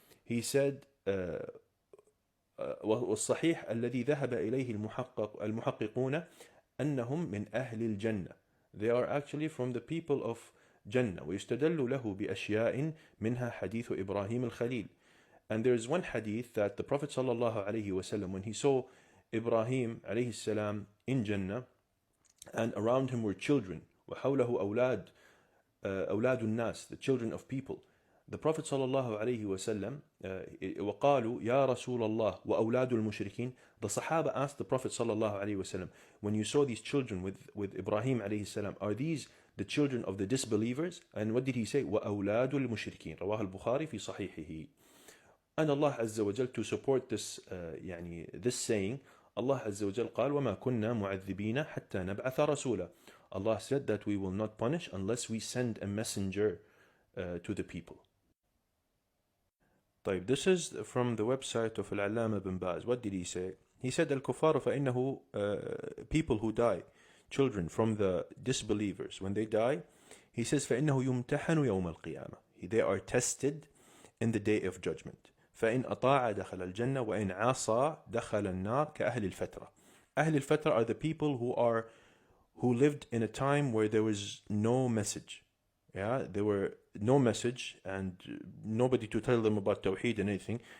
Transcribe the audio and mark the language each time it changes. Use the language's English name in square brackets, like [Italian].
[English] He said [Arabic] والصحيح الذي ذهب إليه المحققون أنهم من أهل الجنة. [English] They are actually from the people of Jannah. [Arabic] ويستدل له بأشياء منها حديث إبراهيم الخليل. [English] And there is one hadith that the Prophet sallallahu alaihi wasallam, when he saw Ibrahim alayhi salam in Jannah, and around him were children, [Arabic] وحوله أولاد الناس, [English] the children of people. The Prophet [Arabic] sallallahu alaihi wasallam, وقالوا يا رسول الله وأولاد المشركين. [English] The Sahaba asked the Prophet sallallahu alaihi wasallam, when you saw these children with Ibrahim alayhi salam, are these the children of the disbelievers? And what did he say? [Arabic] وأولاد المشركين. رواه البخاري في صحيحه. [English] And Allah Azza wa Jal, to support this this saying, Allah Azza wa Jal قال [Arabic] وما كنا معذبين حتى نبعث رسولا. [English] Allah said that we will not punish unless we send a messenger to the people. طيب, this is from the website of Al-Allama bin Baz. What did he say? He said [Arabic] الكفار فإنه [English] people who die, children from the disbelievers, when they die, he says [Arabic] فإنه يمتحن يوم القيامة. [English] They are tested in the day of judgment. [Arabic] فإن أطاع دخل الجنة وإن عصى دخل النار كأهل الفترة. [English] أهل الفترة are the people who lived in a time where there was no message. Yeah, there were no message and nobody to tell them about Tawheed and anything.